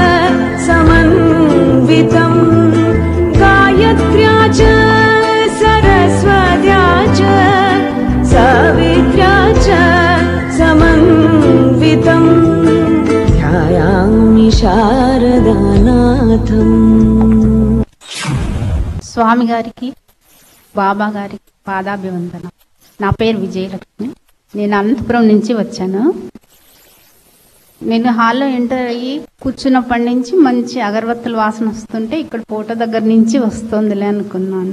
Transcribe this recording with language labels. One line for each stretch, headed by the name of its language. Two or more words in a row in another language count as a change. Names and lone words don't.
Sanskrit: समन्वितं गायत्र्या च सरस्वत्या च सावित्र्या च समन्वितं ध्यायामि शारदानाथं।
Telugu: స్వామి గారికి బాబా గారికి పాదాభివందనం. నా పేరు విజయలక్ష్మి. నేను అనంతపురం నుంచి వచ్చాను. నేను హాల్లో ఎంటర్ అయ్యి కూర్చున్నప్పటి నుంచి మంచి అగరబత్తుల వాసన వస్తుంటే ఇక్కడ ఫోటో దగ్గర నుంచి వస్తుందిలే అనుకున్నాను.